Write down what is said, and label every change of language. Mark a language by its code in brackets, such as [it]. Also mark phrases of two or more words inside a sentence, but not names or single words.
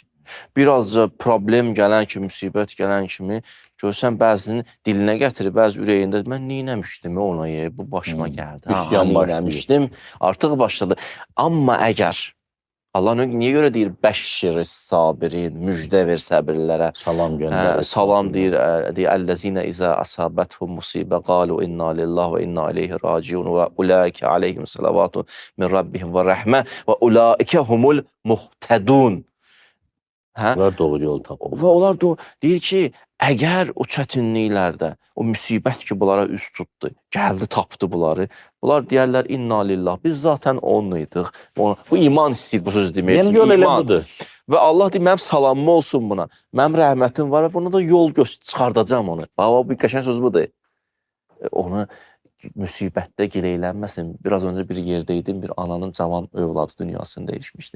[az] Birazca problem gələn kimi, müsibət gələn kimi, görsən bəzinin dilinə gətirir, bəzi ürəyində, mən neynəmişdim ona, bu başıma gəldi. Neynəmişdim, artıq başladı. Amma əgər Allah niyə görə deyir [ar] بشر الصابرين, [az] müjdə ver səbirlərə. Salam göndərir. Salam deyir, [ar] الذين إذا أصابتهم مصيبة قالوا إنا لله وإنا إليه راجعون أولئك عليهم صلوات من ربهم ورحمة وأولئك هم المهتدون. [az] Onlar doğru yol tapır. Və onlar deyir ki, əgər o çətinliklərdə, o müsibət ki, bunlara üst tutdu, gəldi, tapdı bunları, bunlar deyərlər, [ar] إنا لله, [az] biz zaten onluydıq. Bu iman istəyir bu söz demək. Yəni yol elə budur. Və Allah deyir, mənim salamım olsun buna, mənim rəhmətim var, buna da yol çıxardacam onu. Baba, bu qəşəng söz budur. Onu müsibətdə gileylənməsin. Biraz öncə bir yerdəydim, bir ananın cavan övladı dünyasını dəyişmişdi.